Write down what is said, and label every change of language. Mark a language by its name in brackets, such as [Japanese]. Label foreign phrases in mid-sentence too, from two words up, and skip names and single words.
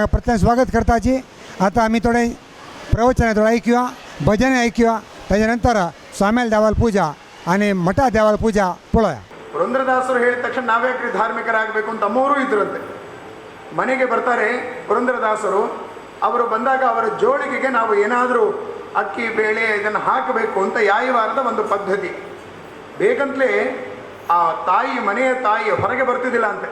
[Marathi] प्रथम स्वागत करताची आता आम्ही थोडे प्रवचन थोडं ऐकूया भजन ऐकूया त्याच्यानंतर स्वाम्याल देवाल पूजा आणि मಠ ದೇವಾಲ ಪೂಜಾ ಪುಳಯ [Kannada] ಪುರಂದರದಾಸರು ಹೇಳಿದ ತಕ್ಷಣ ನಾವ್ಯಾಕ್ರಿ ಧಾರ್ಮಿಕರಾಗಬೇಕು ಅಂತ ಅಮ್ಮವರು ಇದ್ರಂತೆ. ಮನೆಗೆ ಬರ್ತಾರೆ ಪುರಂದರದಾಸರು. ಅವರು ಬಂದಾಗ ಅವರ ಜೋಳಿಗೆಗೆ ನಾವು ಏನಾದರೂ ಅಕ್ಕಿ ಬೇಳೆ ಇದನ್ನು ಹಾಕಬೇಕು ಅಂತ ಯಾಯವಾರದ ಒಂದು ಪದ್ಧತಿ. ಬೇಕಂತಲೇ ಆ ತಾಯಿ ಮನೆಯ ತಾಯಿ ಹೊರಗೆ ಬರ್ತಿದ್ದಿಲ್ಲ ಅಂತೆ.